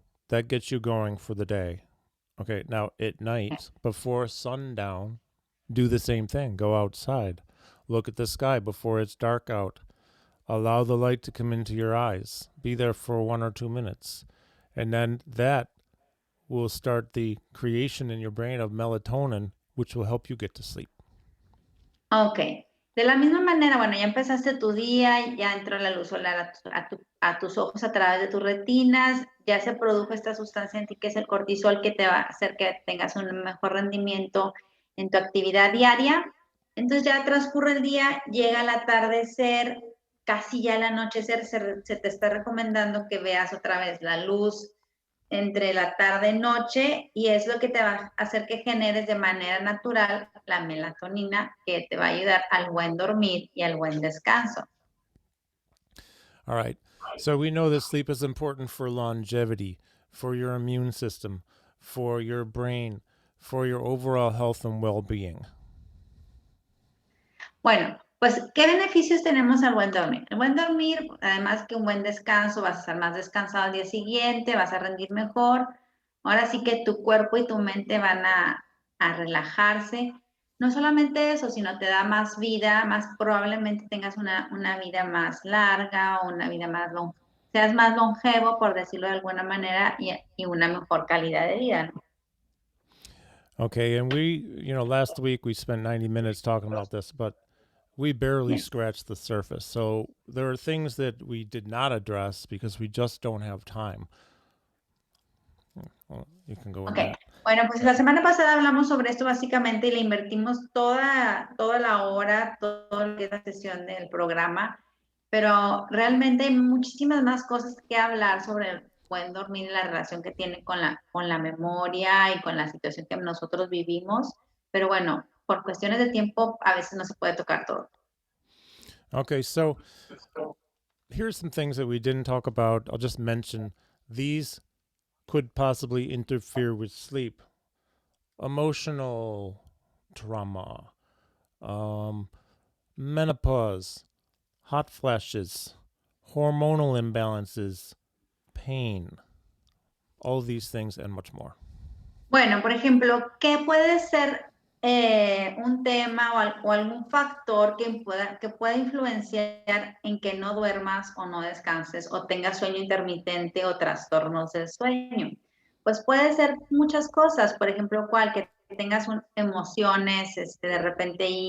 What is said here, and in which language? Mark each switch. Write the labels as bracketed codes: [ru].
[en] That gets you going for the day. Okay, now at night, before sundown, do the same thing. Go outside. Look at the sky before it's dark out. Allow the light to come into your eyes. Be there for 1 or 2 minutes. And then that will start the creation in your brain of melatonin, which will help you get to sleep. Ok. [es] De la misma manera, bueno, ya empezaste tu día, ya entró la luz solar a tus ojos a través de tus retinas, ya se produjo esta sustancia en ti que es el cortisol, que te va a hacer que tengas un mejor rendimiento en tu actividad diaria. Entonces ya transcurre el día, llega el atardecer, casi ya el anochecer, se te está recomendando que veas otra vez la luz entre la tarde y noche, y es lo que te va a hacer que generes de manera natural la melatonina, que te va a ayudar al buen dormir y al buen descanso. [en] All right. So we know that sleep is important for longevity, for your immune system, for your brain, for your overall health and well-being. [es] Bueno, pues, ¿qué beneficios tenemos al buen dormir? El buen dormir, además que un buen descanso, vas a estar más descansado al día siguiente, vas a rendir mejor. Ahora sí que tu cuerpo y tu mente van a relajarse. No solamente eso, sino te da más vida, más probablemente tengas una vida más larga o una vida seas más longevo, por decirlo de alguna manera, y una mejor calidad de vida, ¿no? [en] Okay, and last week we spent 90 minutes talking about this, but we barely scratched the surface. So there are things that we did not address because we just don't have time. Well, you can go into that. [es] Bueno, pues la semana pasada hablamos sobre esto básicamente y le invertimos toda la hora, toda la sesión del programa, pero realmente hay muchísimas más cosas que hablar sobre el buen dormir y la relación que tiene con la memoria y con la situación que nosotros vivimos, pero bueno, por cuestiones de tiempo a veces no se puede tocar todo. [en] Okay, so here's some things that we didn't talk about. I'll just mention these could possibly interfere with sleep. Emotional trauma, menopause, hot flashes, hormonal imbalances, pain, all these things and much more. [es] Bueno, por ejemplo, ¿qué puede ser un tema o algún factor que pueda influenciar en que no duermas o no descanses o tengas sueño intermitente o trastornos del sueño? Pues puede ser muchas cosas, por ejemplo, que tengas emociones de repente